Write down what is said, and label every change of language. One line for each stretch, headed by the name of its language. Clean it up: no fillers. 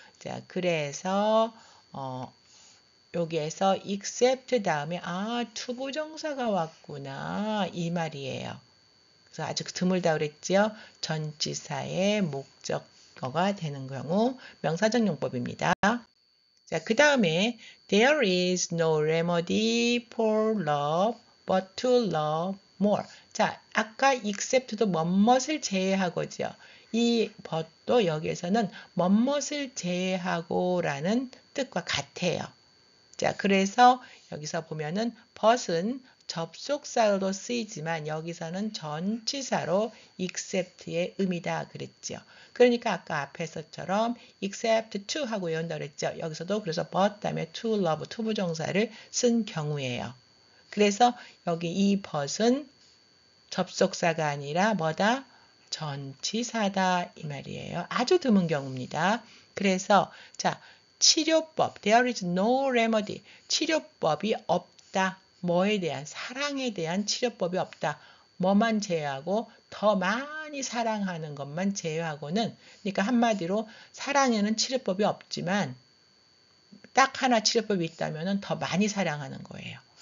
Korean: 자, 그래서 여기에서 except 다음에 투부정사가 왔구나 이 말이에요. 그래서 아주 드물다 그랬죠? 전치사의 목적어가 되는 경우 명사적 용법입니다. 자, 그 다음에
English: there is no remedy for love but to love more.
Korean: 자, 아까 except도 뭐뭇을 제외하고죠. 이 but도 여기에서는 뭐뭇을 제외하고라는 뜻과 같아요. 자, 그래서 여기서 보면은 but은 접속사로 쓰이지만 여기서는 전치사로 except의 의미다 그랬죠. 그러니까 아까 앞에서처럼 except to 하고 외운다 그랬죠. 여기서도 그래서 but 다음에 to love 투부정사를 쓴 경우예요. 그래서 여기 이 but은 접속사가 아니라 뭐다? 전치사다 이 말이에요. 아주 드문 경우입니다. 그래서 자, 치료법,
English: there is no remedy.
Korean: 치료법이 없다. 뭐에 대한? 사랑에 대한 치료법이 없다. 뭐만 제외하고 더 많이 사랑하는 것만 제외하고는, 그러니까 한마디로 사랑에는 치료법이 없지만 딱 하나 치료법이 있다면 더 많이 사랑하는 거예요.